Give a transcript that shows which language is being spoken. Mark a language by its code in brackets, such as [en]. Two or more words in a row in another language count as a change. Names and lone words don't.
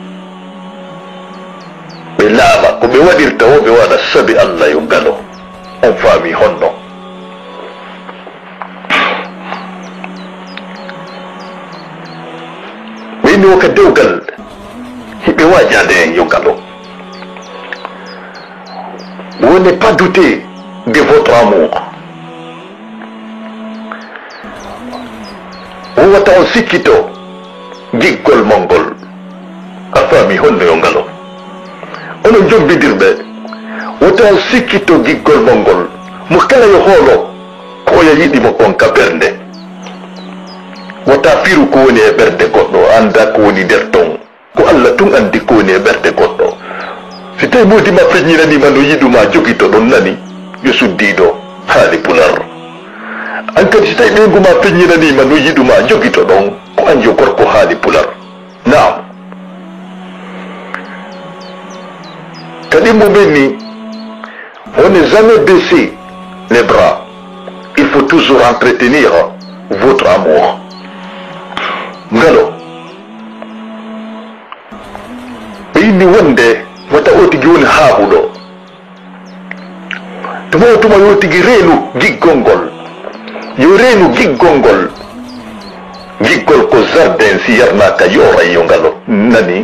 [ff] ɓe laama ko ɓe waɗirta wo ɓe waɗa sabi Allah yo ngalo on faami honno. ɓeyni wo ka dewgal hiɓe wajade en yo ngalo. [fr] Vous n'êtes pas douté de votre amour. [ff] Vous wata on sikkito giggol mongol a faami honno yo ngalo onon jombidirɓe wata on sikkito giggol mongol mo kala yo hoolo ko oya yiɗimo on ka ɓernde wata firu ko woni e ɓernde goɗɗo anda ko woni nder ton ko Allah tun andi ko woni e ɓernde goɗɗo. Si tawi modima feññinanima no yiɗuma jogito ɗon nani yo suddiɗo haali pular an kadi si tawi ɓeyguma feññinanima no yiɗuma jogito ɗon ko an yo gorko haali pular. Naam kadi mumen ni [fr] on n'est jamais baissé les bras, il faut toujours entretenir votre amour. [ff] Ngalo ɓeyni wonde wata o tigi woni haaɓuɗo tuma o tuma yo tigi reenu giggol ngol yo reenu giggol ngol giggol ko jardin si yarnaka yoray yo ngalo nani.